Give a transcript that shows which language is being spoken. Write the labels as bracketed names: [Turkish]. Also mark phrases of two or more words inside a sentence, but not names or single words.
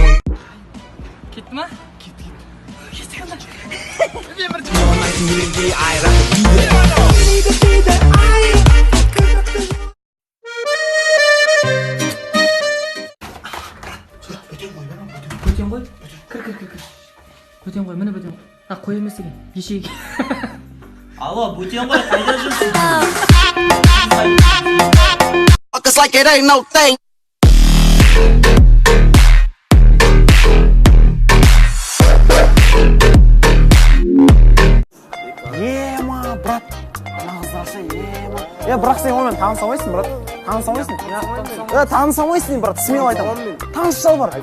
[Kazakh] Кетті ма? Кетті. Айран [English] that, I can be that. [Kazakh] бөтен ғой кір бөтен ғой міне бөтен а қой емес екен ешек Алло, бөтен ғой, қайда жүрсің? [English] It's like it ain't no thing. [Kazakh] Ема, брат. Ана қыздарша, ема. Бірақ сен онымен таныса алмайсың, брат. Таныса алмайсың. Таныса алмайсың, брат. Смело айтамын. Таныс жал бар.